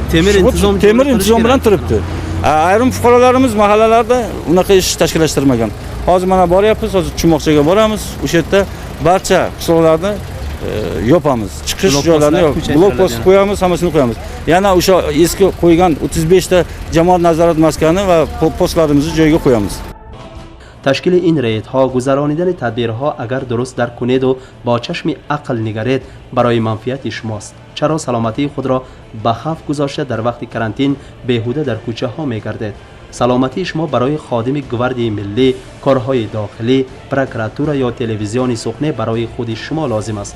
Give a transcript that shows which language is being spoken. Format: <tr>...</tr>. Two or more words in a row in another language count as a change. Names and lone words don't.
<uz>Temir intizom bilan turibdi. Ayrim fuqarolarimiz mahallalarda unaqa ish tashkillashtirmagan. hozir mana boryapmiz, hozir Chumoqchaga boramiz. O'sha yerda barcha qishloqlarni yopamiz. Chiqish joylarini blokpost qo'yamiz, hammasini qo'yamiz. Yana o'sha eski qo'ygan 35 ta jamoat nazorat maskani va postlarimizni joyiga qo'yamiz.</uz> <tg>تشکیل این ریدها، گذرانیدن تدبیرها اگر درست درک کنید و با چشم عقل نگرید برای منفعت شماست. چرا سلامتی خود را به خطر گذاشته در وقت کرانتین بیهوده در کوچه ها می گردید؟ سلامتی شما برای خادم گواردی ملی، کارهای داخلی، پروکراتور یا تلویزیون سخنه برای خود شما لازم است.</tg>